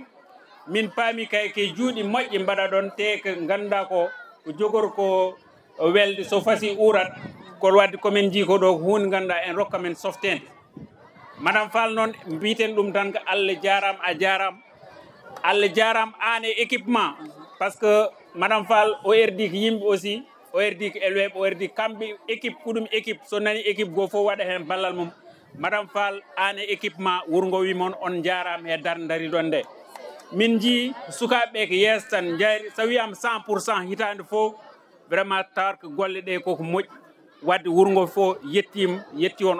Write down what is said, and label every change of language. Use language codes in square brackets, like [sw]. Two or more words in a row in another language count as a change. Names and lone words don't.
[ff] Min paami kay ke juuɗe moƴƴe mbaɗa ɗon te ko ganda ko jogor ko welde so fasi urat ko wadde komin ji ko ɗo hunde ganduɗa en rokka men softede madame Fall noon mbiten ɗum tan ko Allah jaram a jaram Allah jaram an e équipement [fr] par ce que [ff] madame Fall o erdi ko yimɓe aussi o erdi ko elweɓe o erdi kamɓe équipe ko ɗum équipe so nani équipe goo fof waɗa hen ballal mum madame Fall an e équipement wurgo wimon on jarama e darde dari ɗon nde min ji sukaɓe ko yeeso tan jayri so wiyama 100% hitande fof vraiment tawat ko golle ɗe koko moƴƴi wadde wurgo fof yetti on